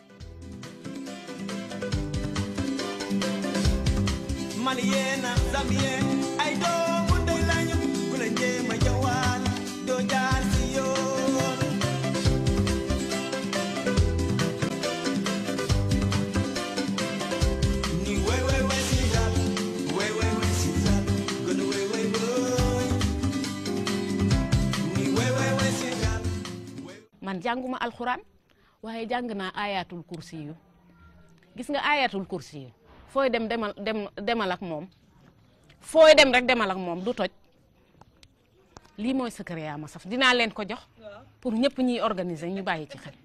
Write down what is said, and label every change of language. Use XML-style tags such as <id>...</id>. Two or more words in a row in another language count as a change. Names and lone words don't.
<wo>Malien ak Zambien ay doomu ndey lañu ku la jéem a jawaan doo jaar si yoon. ni wey wey wey si dal wey wey wey si dal gën a wey wey wey ni wey wey wey si dal. man jànguma alxuraan waaye jàng naa ayatul kursi yu gis nga ayatul kursi yu fooy demal ak moom fooy dem rek demal ak moom du toj lii mooy secret yaa ma saf dinaa leen ko jox pour ñëpp ñiy organiser ñu bàyyi ci xel.</wo>